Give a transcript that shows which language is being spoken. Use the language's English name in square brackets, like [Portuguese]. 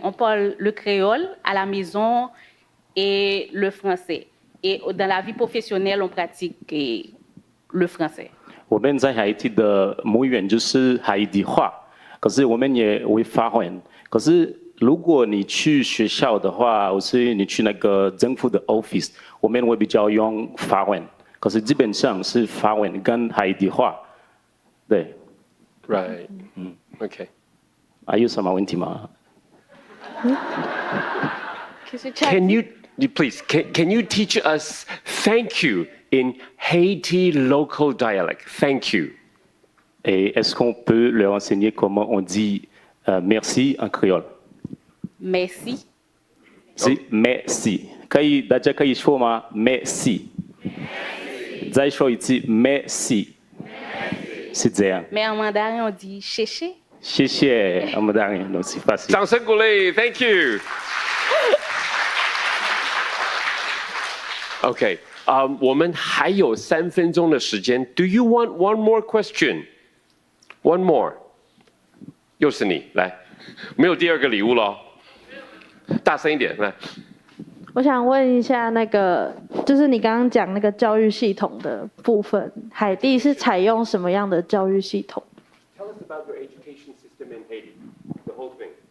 [French] On parle le créole à la maison et le français. Et dans la vie professionnelle, on pratique le français. [Chinese] 我们在海地的母语就是海地话，可是我们也会法文。可是如果你去学校的话，或是你去那个政府的 office， 我们会比较用法文。可是基本上是法文跟海地话。对。 [English] Right. Okay. [Chinese] 还有什么问题吗？ [English] Can you please can you teach us thank you in Haiti local dialect? Thank you. [French] Et est-ce qu'on peut leur enseigner comment on dit merci en créole? Merci. C'est merci. [Chinese] 大家可以说吗？ Merci. 再说一次 Merci. 是这样。 [French] Mais en mandarin, on dit chéché. [Chinese] 谢谢，我们当然都是发现。掌声鼓励 ， [English] Thank you。 [Chinese] OK，我们还有3分钟的时间。 [English] Do you want one more question? One more。 [Chinese] 又是你，来，没有第2个礼物咯，大声一点，来。我想问一下，那个就是你刚刚讲那个教育系统的部分，海地是采用什么样的教育系统 [English] Tell us about your education system in Haiti, the whole thing.